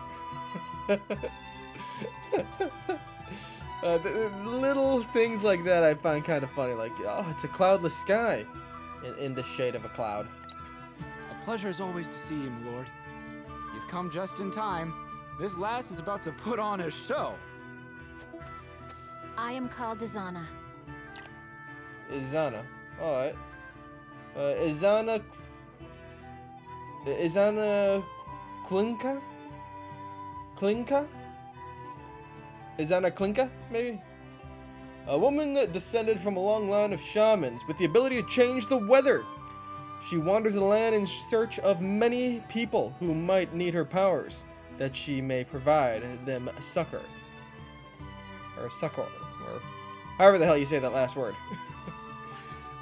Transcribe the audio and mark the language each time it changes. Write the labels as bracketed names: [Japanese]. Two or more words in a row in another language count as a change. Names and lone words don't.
[English] Little things like that I find kind of funny. Like, oh, it's a cloudless sky in the shade of a cloud. A pleasure as always to see you, my lord. You've come just in time. This lass is about to put on a show. I am called Izana. Izana. Alright. Izana Klinka? Klinka? Izana Klinka, maybe? A woman that descended from a long line of shamans with the ability to change the weather. She wanders the land in search of many people who might need her powers, that she may provide them succor. Or succor. Or however the hell you say that last word.